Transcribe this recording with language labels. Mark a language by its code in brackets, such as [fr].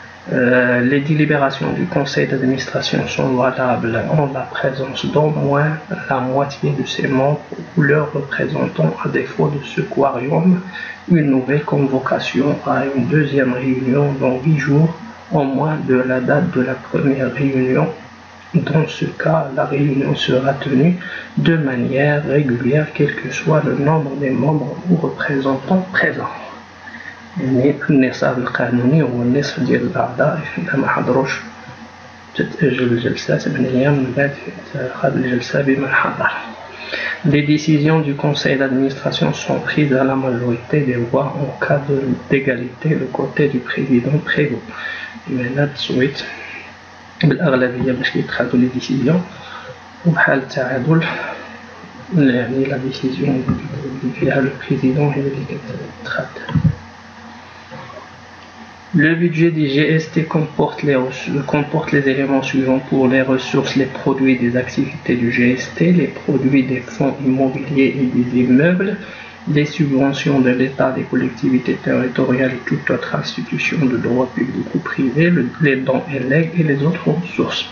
[fr] Les délibérations du conseil d'administration sont valables en la présence d'au moins la moitié de ses membres ou leurs représentants, à défaut de ce quorum, une nouvelle convocation à une deuxième réunion dans 8 jours au moins de la date de la première réunion. Dans ce cas, la réunion sera tenue de manière régulière, quel que soit le nombre des membres ou représentants présents. [ar] يعني النصاب القانوني هو النصف ديال الأعضاء إذا ما حضروش تتأجل الجلسة 8 أيام من بعد اتخاذ الجلسة بمن حضر. [fr] Les décisions du conseil d'administration sont prises à la majorité des voix en cas d'égalité. Le côté du président prévaut. [ar] هنا التصويت بالأغلبية باش يتخذوا لي ديسيزيون، وبحال التعادل يعني لا ديسيزيون فيها لو بريزيدون هي اللي كتتخذ. [fr] Le budget des GST comporte les éléments suivants pour les ressources, les produits des activités du GST, les produits des fonds immobiliers et des immeubles, les subventions de l'État, des collectivités territoriales et toute autre institution de droit public ou privé, les dons et legs et les autres ressources.